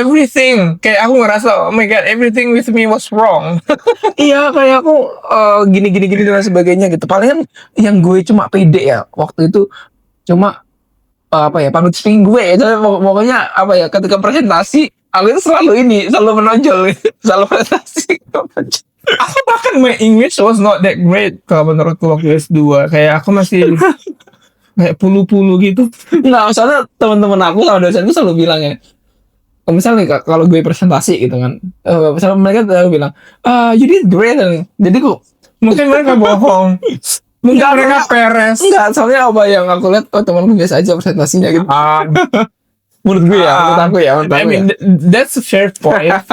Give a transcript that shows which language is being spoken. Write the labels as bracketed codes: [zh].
[en] Everything, [id] kayak aku ngerasa, [en] oh my god, everything with me was wrong. [id] Iya, kayak aku gini dan sebagainya gitu. Palingan yang gue cuma pede ya waktu itu, cuma apa ya, public speaking gue ya. Pokoknya apa ya, ketika presentasi aku itu selalu menonjol, selalu presentasi. Aku bahkan [en] my English was not that great [id] kalau menurutku waktu S2. Kayak aku masih kayak pulu-pulu gitu. Nggak, soalnya teman-teman aku sama dosen itu selalu bilang ya, misalnya kalau gue presentasi gitu kan, misalnya mereka selalu bilang, [en] you did great. [id] Jadi Mungkin mereka bohong. Mungkin mereka peres. enggak, soalnya apa yang aku lihat, temanku biasa aja presentasinya gitu. Menurut gue ya, menurut aku ya. [en] I mean, that's a fair point.